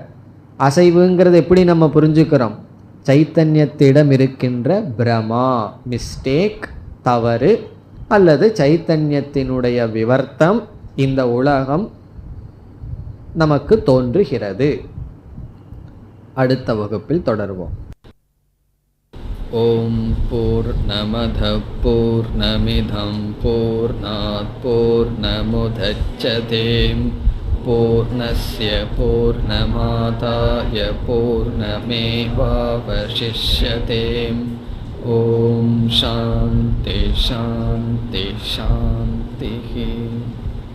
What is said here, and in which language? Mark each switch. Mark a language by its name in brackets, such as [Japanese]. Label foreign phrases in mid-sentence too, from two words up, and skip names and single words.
[Tamil] அசைவுங்கிறது எப்படி நம்ம புரிஞ்சுக்கிறோம்? சைத்தன்யத்திடம் இருக்கின்ற பிரமா, மிஸ்டேக், தவறு, அல்லது சைத்தன்யத்தினுடைய விவர்த்தம், இந்த உலகம் நமக்கு தோன்றுகிறது. அடுத்த வகுப்பில் தொடர்வோம். [Sanskrit] ओम् पूर्णमदः पूर्णमिदं पूर्णात् पूर्णमुदच्यते पूर्णस्य पूर्णमादाय पूर्णमेवावशिष्यते. ओम् शान्तिः शान्तिः शान्तिः.